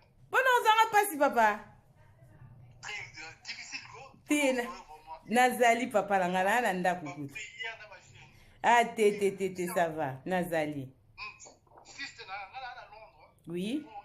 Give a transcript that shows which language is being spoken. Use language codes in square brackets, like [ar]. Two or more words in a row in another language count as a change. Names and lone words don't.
[fr] Bon, non, ça va pas si, papa. Très, euh, difficile, quoi. [ln] Te, na-, nazali, papa, la ngala, na ndako kutu. Ah, te, te, te, te, [fr] ça va, [ln] nazali. [fr] Oui.